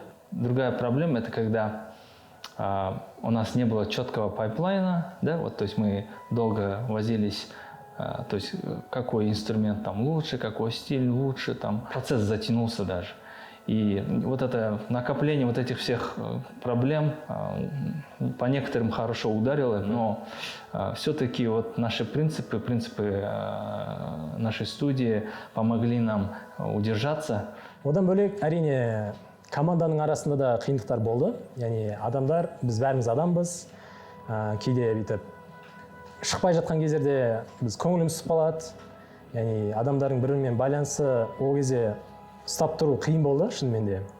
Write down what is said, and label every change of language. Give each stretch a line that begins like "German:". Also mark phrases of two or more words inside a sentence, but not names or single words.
Russian: Другая проблема – это когда у нас не было четкого пайплайна, да, вот, то есть мы долго возились, то есть какой инструмент там лучше, какой стиль лучше, там процесс затянулся даже. И вот это накопление вот этих всех проблем по некоторым хорошо ударило, но все-таки вот наши принципы нашей студии помогли нам удержаться.
Kazakh: Одан бөлек әрине команданың арасында да қиындықтар болды. Яғни адамдар, біз бәріміз адамбыз, кейде бүйтіп шықпай жатқан кездерде біз көңіліміз түсіп қалады. Яғни адамдардың бір-бірімен байланысы ол кезде ұстап тұру қиын болды шынымен де.